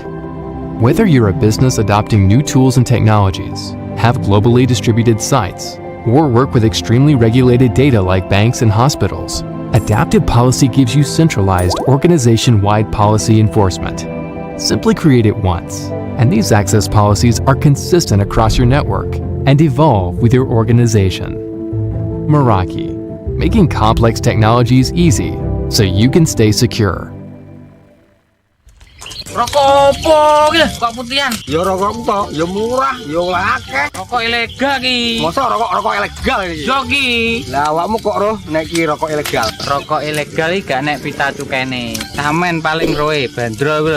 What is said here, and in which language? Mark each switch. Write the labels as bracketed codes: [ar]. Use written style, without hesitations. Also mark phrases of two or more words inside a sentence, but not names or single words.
[en] Whether you're a business adopting new tools and technologies, have globally distributed sites, or work with extremely regulated data like banks and hospitals, Adaptive Policy gives you centralized, organization-wide policy enforcement. Simply create it once, and these access policies are consistent across your network and evolve with your organization. Meraki, making complex technologies easy so you can stay secure. [jv] Rokok opo ki? Kok putihan? Ya rokok tok, ya murah, ya akeh. Rokok ilegal ki. Masa rokok ilegal iki? Yo ki. Lah awakmu kok roh nek iki rokok ilegal? Rokok ilegal iki gak nek pita cukene. Samen paling roe bandro kuwi lho.